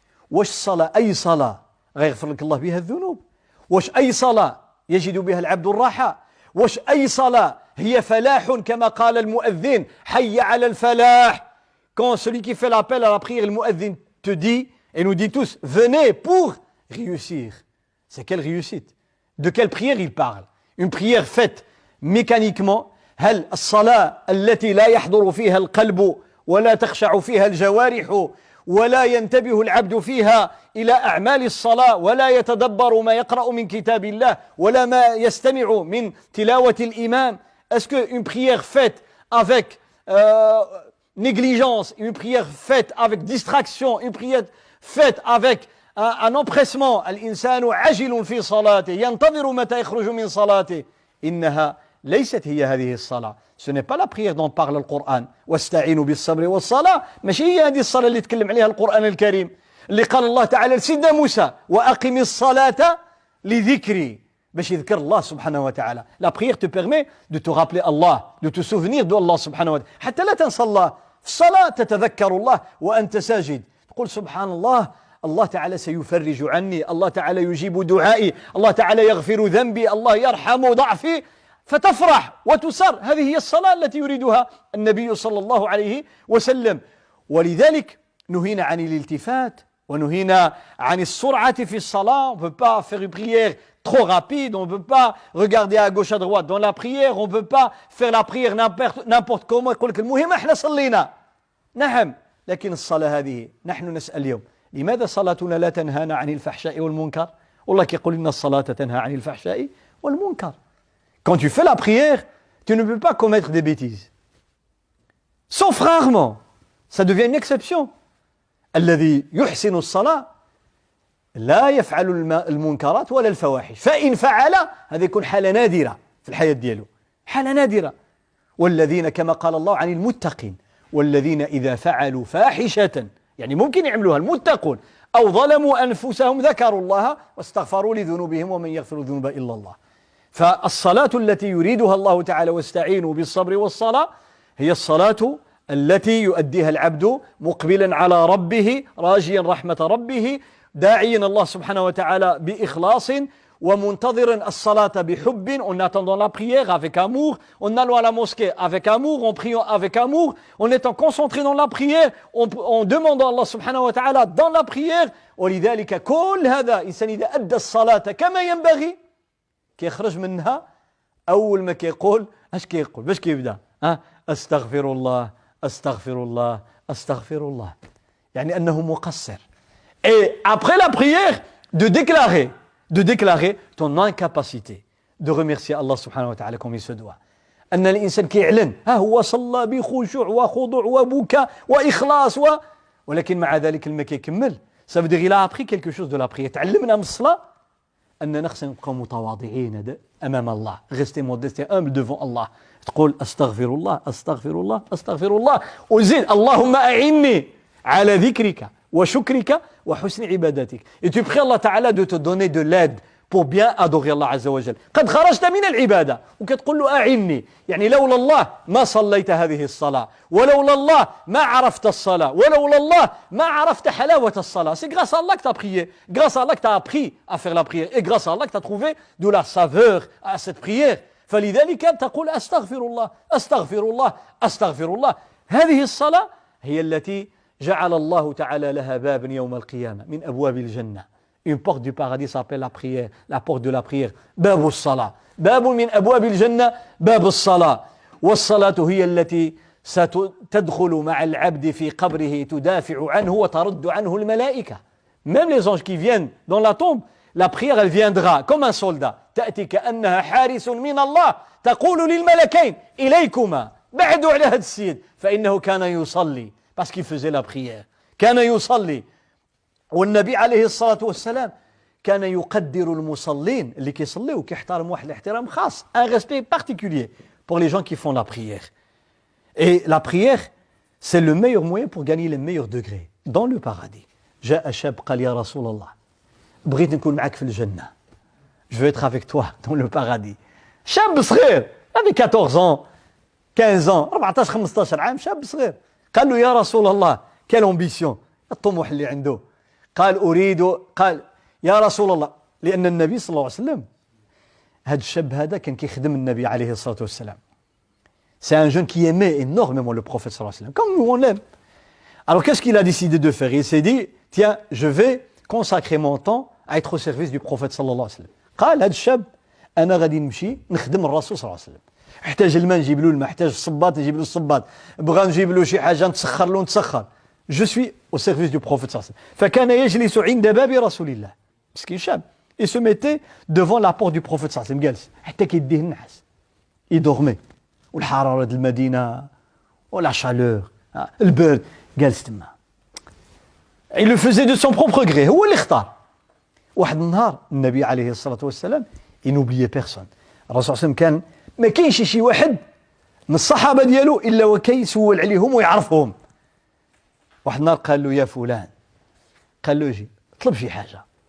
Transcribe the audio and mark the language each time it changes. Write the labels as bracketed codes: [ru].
[ar] واش الصلاة أي صلاة غيغفر لك الله بها الذنوب؟ واش أي صلاة يجد بها العبد الراحة؟ واش أي صلاة هي فلاح كما قال المؤذن حي على الفلاح؟ [fr] Quand celui qui fait l'appel à la prière, le muezzin te dit et nous dit tous, venez pour réussir. C'est quelle réussite? De quelle prière il parle? Une prière faite mécaniquement. [ar] هل الصلاة التي لا يحضر فيها القلب ولا تخشع فيها الجوارح ولا ينتبه العبد فيها إلى أعمال الصلاة ولا يتدبر ما يقرأ من كتاب الله ولا ما يستمع من تلاوة الإمام? [fr] Est-ce qu'une prière faite avec négligence, une prière faite avec distraction, une prière faite avec un empressement, [ar] الإنسان عجل في صلاته ينتظر متى يخرج من صلاته, إنها ليست هي هذه الصلاة. [fr] Ce n'est pas la prière dont parle le Coran. [ar] واستعينوا بالصبر والصلاة. ماشي هي هذه الصلاة اللي تكلم عليها القرآن الكريم. اللي قال الله تعالى لسيدنا موسى وأقم الصلاة لذكري. باش يذكر الله سبحانه وتعالى. [fr] La prière te permet de te rappeler Allah, de te souvenir de Allah سبحانه وتعالى. [ar] حتى لا تنسى الله. في الصلاة تتذكر الله وأنت ساجد. تقول سبحان الله. الله تعالى سيفرج عني. الله تعالى يجيب دعائي. الله تعالى يغفر ذنبي. الله يرحم ضعفي. فتفرح وتسر. هذه هي الصلاة التي يريدها النبي صلى الله عليه وسلم. ولذلك نهينا عن الالتفات ونهينا عن السرعة في الصلاة. [fr] On ne peut pas faire une prière trop rapide, on ne peut pas regarder à gauche à droite dans la prière, on ne peut pas faire la prière n'importe comment. [ar] يقول لك المهم احنا صلينا. نعم، لكن الصلاة هذه نحن نسأل اليوم لماذا صلاتنا لا تنهانا عن الفحشاء والمنكر؟ والله يقول إن الصلاة تنهى عن الفحشاء والمنكر. [fr] Quand tu fais la prière, tu ne peux pas commettre des bêtises. Sauf rarement. Ça devient une exception. [ar] الذي يحسن الصلاة لا يفعل المنكرات ولا الفواحش. فإن فعل هذا يكون حالة نادرة في الحياة ديالو. حالة نادرة. والذين كما قال الله عن المتقين والذين إذا فعلوا فاحشة يعني ممكن يعملوها المتقون أو ظلموا أنفسهم ذكروا الله واستغفروا لذنوبهم ومن يغفر الذنوب إلا الله. فالصلاة التي يريدها الله تعالى واستعينوا بالصبر والصلاة هي الصلاة التي يؤديها العبد مقبلا على ربه راجيا رحمة ربه داعيا الله سبحانه وتعالى بإخلاص ومنتظرا الصلاة بحب. [fr] En attendant la prière avec amour, en allant à la mosquée avec amour, en priant avec amour, en étant concentré dans la prière, en demandant Allah سبحانه وتعالى dans la prière. [ar] ولذلك كل هذا إنسان إذا أدى الصلاة كما ينبغي كيخرج منها أول ما كيقول اش كيقول باش كيبدا أستغفر الله أستغفر الله أستغفر الله يعني أنه مقصر. [fr] Et après la prière de déclarer ton incapacité de remercier Allah subhanahu wa ta'ala comme il se doit. [ar] أن الإنسان كيعلن ها هو صلى بخشوع وخضوع وبكاء وإخلاص ولكن مع ذلك لما كيكمل [fr] ça veut dire il a appris quelque chose de la prière. [ar] تعلمنا من الصلاة أننا خصنا نبقاو متواضعين أمام الله. [fr] Rester modeste et humble devant Allah. [ar] تقول أستغفر الله أستغفر الله أستغفر الله وزيد اللهم أعني على ذكرك وشكرك وحسن عبادتك. [fr] Et tu pries Allah Ta'ala de te donner de l'aide pour bien adorer Allah Azza wa Jal. [ar] قد خرجت من العبادة وكتقول له أعني يعني لولا الله ما صليت هذه الصلاة ولولا الله ما عرفت الصلاة ولولا الله ما عرفت حلاوة الصلاة. [fr] C'est grâce à Allah que tu as prié, grâce à Allah que tu as appris à faire la prière et grâce à Allah que tu as trouvé de la saveur à cette prière. [ar] فلذلك تقول أستغفر الله أستغفر الله أستغفر الله. هذه الصلاة هي التي جعل الله تعالى لها بابا يوم القيامة من أبواب الجنة. [fr] Une porte du paradis s'appelle la prière, la porte de la prière. [ar] باب الصلاة. باب من أبواب الجنة باب الصلاة. والصلاة هي التي ستدخل مع العبد في قبره تدافع عنه وترد عنه الملائكة. [fr] Même les anges qui viennent dans la tombe, la prière elle viendra comme un soldat. [ar] تأتي كأنها حارس من الله تقول للملكين إليكما بعدوا على هذا السيد فإنه كان يصلي [fr] parce qu'il faisait la prière. [ar] كان يصلي. والنبي عليه الصلاة والسلام كان يقدر المصلين اللي كيصليو كيحترم واحد الاحترام خاص [fr] un respect particulier pour les gens qui font la prière. Et la prière c'est le meilleur moyen pour gagner les meilleurs degrés dans le paradis. [ar] جاء شاب قال يا رسول الله بغيت نكون معك في الجنة. [fr] Je veux être avec toi dans le paradis. [ar] شاب صغير [fr] avec 14 ans 15 ans [ar] 14 15 عام شاب صغير قال له يا رسول الله [fr] quelle ambition. [ar] الطموح اللي عنده. قال أريد، قال يا رسول الله، لأن النبي صلى الله عليه وسلم هذا الشاب هذا كان كيخدم النبي عليه الصلاة والسلام. [fr] C'est un jeune qui aimait énormément le prophète sallallahu alayhi wa sallam, comme nous on l'aime. Alors qu'est-ce qu'il a décidé de faire? Il s'est dit, tiens, je vais consacrer mon temps à être au service du prophète sallallahu alayhi wa sallam. [ar] قال هذا الشاب أنا غادي نمشي نخدم الرسول صلى الله عليه وسلم. احتاج الماء نجيب له الماء، احتاج الصباط نجيب له الصباط، بغى نجيب له شي حاجة نتسخر له نتسخر. [fr] Je suis au service du prophète sallallahu alayhi wa sallam. [ar] فكان يجلس عند باب رسول الله. مسكين شاب. [fr] Il se mettait devant la porte du prophète sallallahu alayhi wa sallam [ar] جالس حتى كيديه النحاس. [fr] Il dormait. [ar] والحرارة المدينة ولا chaleur البرد جالس تما. [fr] Il le faisait de son propre gré، [ar] هو اللي اختار. واحد النهار النبي عليه الصلاة والسلام [fr] il n'oubliait personne. [ar] الرسول صلى الله عليه وسلم كان ما كاينش شي واحد من الصحابة ديالو إلا وكيسول عليهم ويعرفهم. واحد النهار قال له يا فلان، قال له جي طلب شي حاجة.